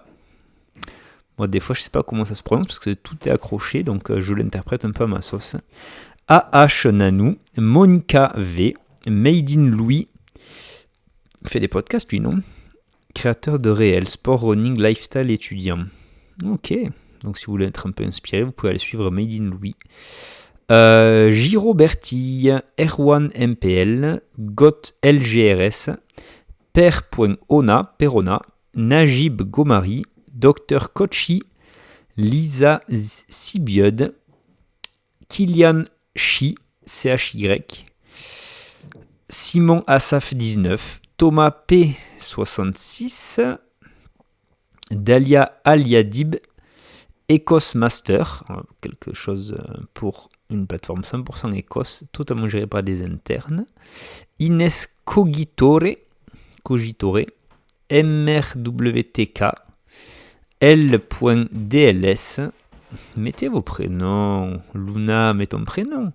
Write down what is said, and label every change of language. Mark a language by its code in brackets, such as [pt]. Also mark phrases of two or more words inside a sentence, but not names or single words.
[fr] Moi, des fois, je sais pas comment ça se prononce parce que tout est accroché, donc je l'interprète un peu à ma sauce. AH Nanou, Monica V, Made in Louis. Il fait des podcasts, lui, non? Créateur de réel, sport, running, lifestyle étudiant. Ok, donc si vous voulez être un peu inspiré, vous pouvez aller suivre Made in Louis. Giro Bertille, Erwan MPL, Got LGRS, Per.ona, Perona, Najib Gomari, Dr Kochi, Lisa Sibiud, Kylian Chi, CHY, Simon Asaf 19, Thomas P66, Dalia Aliadib, Ecos Master, quelque chose pour une plateforme 100% Ecos, totalement gérée par des internes. Inès Cogitore, MRWTK, L.DLS. Mettez vos prénoms. Luna, mets ton prénom.